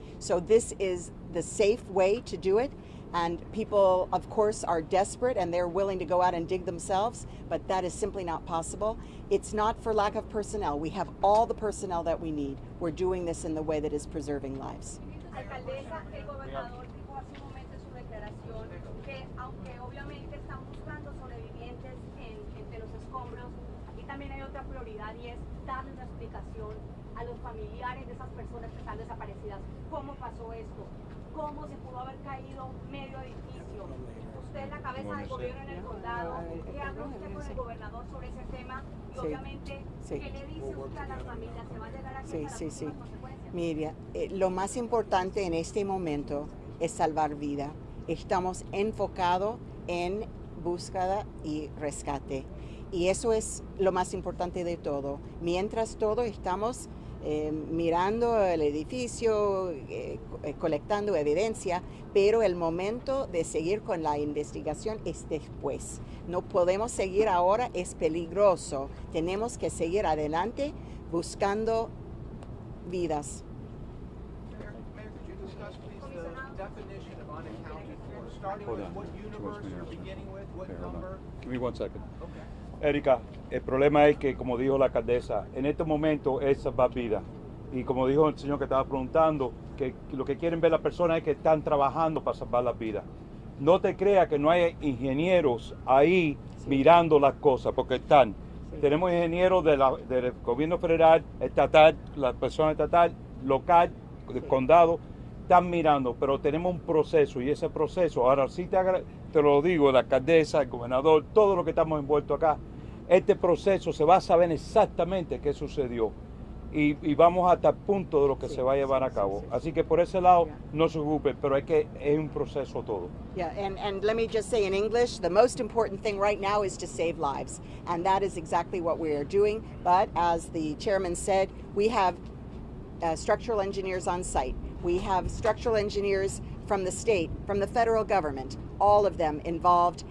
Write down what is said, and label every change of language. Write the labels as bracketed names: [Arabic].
[English] So this is the safe way to do it, and people of course are desperate and they're willing to go out and dig themselves, but that is simply not possible. It's not for lack of personnel. We have all the personnel that we need. We're doing this in the way that is preserving lives. [Spanish] Alcaldesa, el gobernador dijo hace un momento en su declaración que aunque obviamente están buscando sobrevivientes entre los escombros, aquí también hay otra prioridad y es darle una explicación a los familiares de esas personas que están desaparecidas. ¿Cómo pasó esto? ¿Cómo se pudo haber caído medio edificio? Usted es la cabeza del gobierno en el condado. ¿Qué habla usted con el gobernador sobre ese tema? Y obviamente, ¿qué le dice usted a las familias? ¿Se va a llegar aquí para las consecuencias? Mira, lo más importante en este momento es salvar vida. Estamos enfocados en búsqueda y rescate. Y eso es lo más importante de todo. Mientras todo estamos mirando el edificio, colectando evidencia, pero el momento de seguir con la investigación es después. No podemos seguir ahora, es peligroso. Tenemos que seguir adelante buscando vidas. [English] Mayor, could you discuss, please, the definition of unaccounted for? Starting with what universe you're beginning with, what number? Give me 1 second. Okay. [Spanish] Erika, el problema es que, como dijo la alcaldesa, en este momento es salvar vidas. Y como dijo el señor que estaba preguntando, que lo que quieren ver las personas es que están trabajando para salvar las vidas. No te creas que no hay ingenieros ahí mirando las cosas, porque están. Tenemos ingenieros del gobierno federal, estatal, la persona estatal, local, del condado, están mirando, pero tenemos un proceso y ese proceso, ahora sí te lo digo, la alcaldesa, el gobernador, todos los que estamos envueltos acá, este proceso se va a saber exactamente qué sucedió y vamos hasta el punto de lo que se va a llevar a cabo. Así que por ese lado no se preocupe, pero es un proceso todo. [English] Yeah, and let me just say in English, the most important thing right now is to save lives. And that is exactly what we are doing. But as the chairman said, we have structural engineers on site. We have structural engineers from the state, from the federal government, all of them involved.